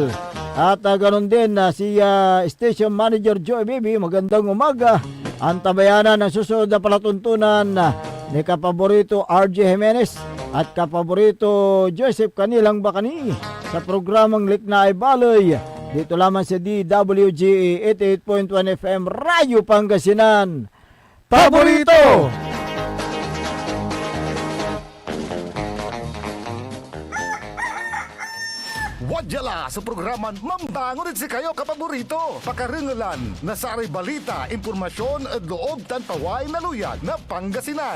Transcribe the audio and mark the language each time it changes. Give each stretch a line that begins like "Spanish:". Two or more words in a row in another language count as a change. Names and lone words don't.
Filipino: At ganoon din si Station Manager Joey Bibi. Magandang umaga. Ang tabayanan ng susunod na palatuntunan ni kapaborito RJ Jimenez at kapaborito Joseph Kanilang Bakani sa programang Likna ay Baloy. Dito lamang sa DWG 88.1 FM Radyo Pangasinan. Paborito!
Pangasinan: Wadyala sa programan Mambangon si kayo kapaborito. Pakaringalan na sa balita, impormasyon at loob tanpaway na luyag na Pangasinan.